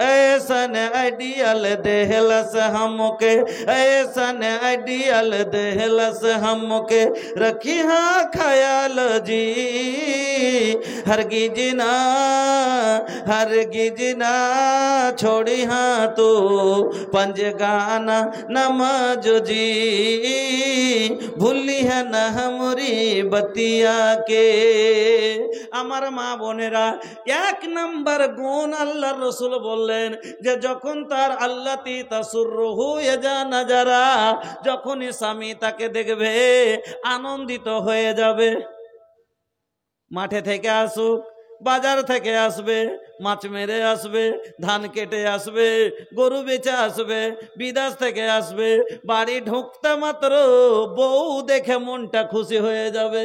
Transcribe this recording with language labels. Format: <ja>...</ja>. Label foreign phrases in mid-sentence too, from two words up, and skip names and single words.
<bho>ऐसन आइडियल देहलस हमके, ऐसन आइडियल देहलस हमके, रखी हाँ ख्याल जी, हरगिज ना हरगिज ना छोड़ी हाँ तू पंजगाना नमाज जी, भूली है ना हमरी बतिया के।</bho> <bn>আমার মা বোনেরা, এক নম্বর গুণ আল্লাহর রাসূল বললেন যে যখন তার</bn> <ar>التي تسره إذا نظر,</ar> <bn>যখনই স্বামী তাকে দেখবে আনন্দিত হয়ে যাবে। মাঠে থেকে আসুক, বাজার থেকে আসবে, মাছ মেরে আসবে, ধান কেটে আসবে, গরু বেচে আসবে, বিদেশ থেকে আসবে, বাড়ি ঢুকতে মাত্র বউ দেখে মনটা খুশি হয়ে যাবে।</bn>